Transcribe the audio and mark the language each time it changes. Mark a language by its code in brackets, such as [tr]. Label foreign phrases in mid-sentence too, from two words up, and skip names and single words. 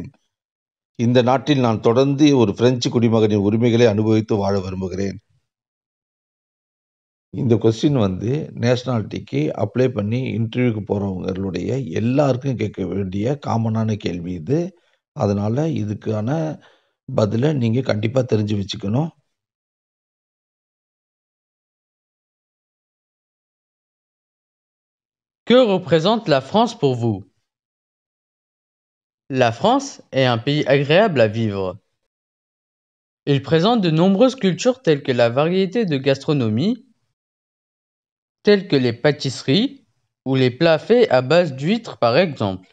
[ta] இந்த நாட்டில் நான் தொடர்ந்து ஒரு பிரெஞ்சு குடிமகனின் உரிமைகளை அனுபவித்து வாழ விரும்புகிறேன். இந்த கொஸ்டின் நேஷனாலிட்டிக்கு அப்ளை பண்ணி இன்டர்வியூக்கு போறவங்களுடைய எல்லாருக்கும் கேட்க வேண்டிய காமனான கேள்வி இது. அதனால இதுக்கான பதில நீங்க கண்டிப்பா தெரிஞ்சு வச்சுக்கணும். [fr] Que représente la France pour vous? La France est un pays agréable à vivre. Il présente de nombreuses cultures telles que la variété de gastronomie, telles que les pâtisseries ou les plats faits à base d'huîtres par exemple.